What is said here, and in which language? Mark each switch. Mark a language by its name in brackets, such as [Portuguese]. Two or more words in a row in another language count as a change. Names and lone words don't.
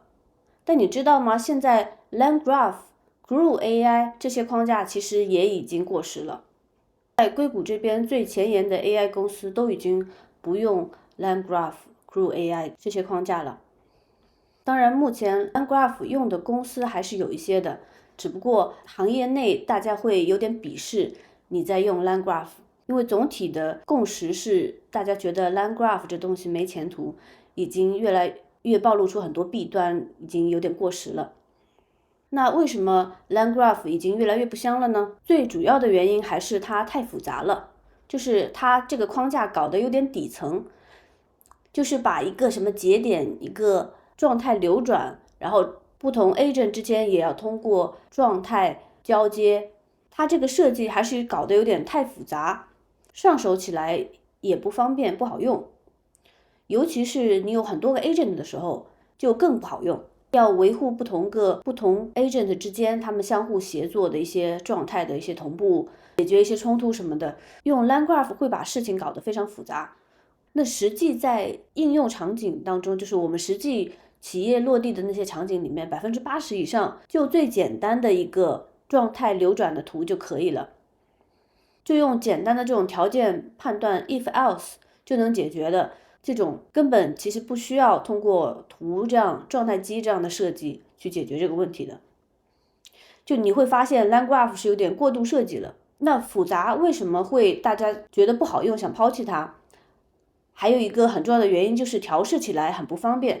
[Chinese] 但你知道嗎？现在 LangGraph、Groove AI 這些框架其實也已經過時了。在硅谷這邊最前沿的 AI 公司都已經不用 LangGraph、Groove AI 這些框架了。當然，目前 LangGraph 用的公司還是有一些的，只不過行業內大家會有點鄙視你在用 LangGraph， 因為總體的共識是大家覺得 LangGraph 這東西沒前途，已經越來越暴露出很多弊端，已經有點過時了。那為什麼 LangGraph 已經越来越不香了呢？最主要的原因還是它太複雜了，就是它這個框架搞得有點底層，就是把一個什麼節點、一個狀態流轉，然後不同 agent 之間也要通過狀態交接，它這個設計還是搞得有點太複雜，上手起來也不方便，不好用。尤其是你有很多個 agent 的時候，就更不好用。要維護不同 agent 之間他們相互協作的一些狀態的一些同步，解決一些衝突什麼的，用 LangGraph 會把事情搞得非常複雜。那實際在應用場景當中，就是我們實際企業落地的那些場景裡面，80%以上就最簡單的一個狀態流轉的圖就可以了，就用簡單的這種条件判斷 [English] if else [Chinese] 就能解決的。這種根本其實不需要通過圖這樣狀態機這樣的設計去解決這個問題的。就你會發現 LangGraph 是有點過度設計了。那複雜為什麼會大家覺得不好用，想拋棄它？還有一個很重要的原因就是調試起來很不方便。